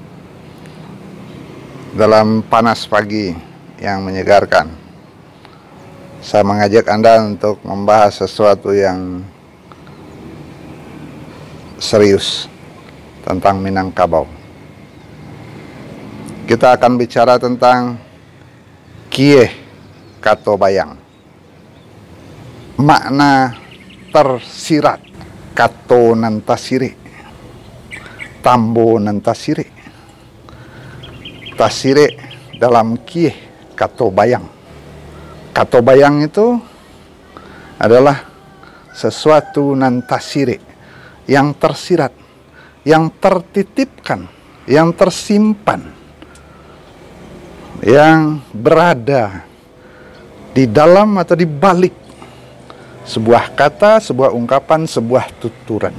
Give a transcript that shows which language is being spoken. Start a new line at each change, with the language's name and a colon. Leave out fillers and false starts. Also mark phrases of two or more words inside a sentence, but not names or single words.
Indonesian: Dalam panas pagi yang menyegarkan, saya mengajak Anda untuk membahas sesuatu yang serius tentang Minangkabau. Kita akan bicara tentang kieh kato bayang. Makna tersirat
Minangkabau: kato nantasiri, tambo nantasiri, tasiri
Indonesian: dalam kieh kato bayang. Kato bayang itu adalah sesuatu nantasiri, yang tersirat, yang tertitipkan, yang tersimpan, yang berada di dalam atau di balik sebuah kata, sebuah ungkapan, sebuah tuturan.